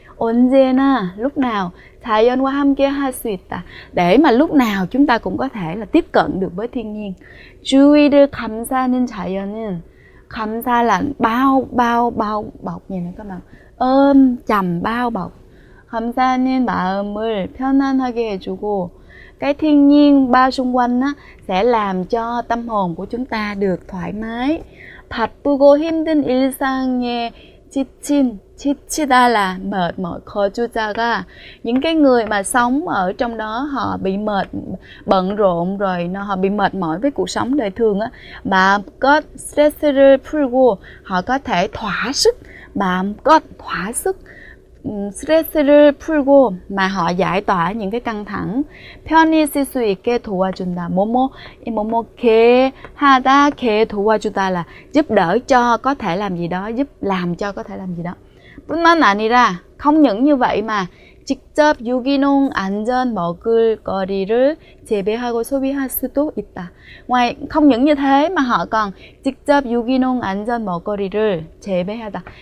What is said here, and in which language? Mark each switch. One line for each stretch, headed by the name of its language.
Korean: 언제나
Vietnamese: lúc nào
Korean: 자연과 함께 할 수 있다,
Vietnamese: để mà lúc nào chúng ta cũng có thể là tiếp cận được với thiên nhiên.
Korean: 주위를 감싸는 자연은 감사
Vietnamese: là bao bọc gì nữa các bạn, ôm chầm bao bọc.
Korean: 감사는 마음을 편안하게 해주고,
Vietnamese: cái thiên nhiên bao xung quanh á, sẽ làm cho tâm hồn của chúng ta được thoải mái.
Korean: 바쁘고 힘든 일상에 지치다
Vietnamese: là mệt mỏi.
Korean: 거주자가
Vietnamese: những cái người mà sống ở trong đó họ bị bận rộn rồi, họ bị mệt mỏi với cuộc sống đời thường á, mà có
Korean: stress를 풀고,
Vietnamese: họ có thể thỏa sức, thỏa sức
Korean: 스트레스를 풀고,
Vietnamese: mà họ giải tỏa những cái căng thẳng.
Korean: 편히 쓸 수 있게 도와준다. 뭐뭐게 하다, 게 도와주다
Vietnamese: là giúp đỡ cho có thể làm gì đó, giúp làm cho có thể làm gì đó.
Korean: 뿐만 아니라,
Vietnamese: không những như vậy mà
Korean: 직접 유기농 안전 먹을거리를 재배하고 소비할 수도 있다.
Vietnamese: Ngoài không những như thế mà họ còn
Korean: 직접 유기농 안전 먹거리를 재배하다.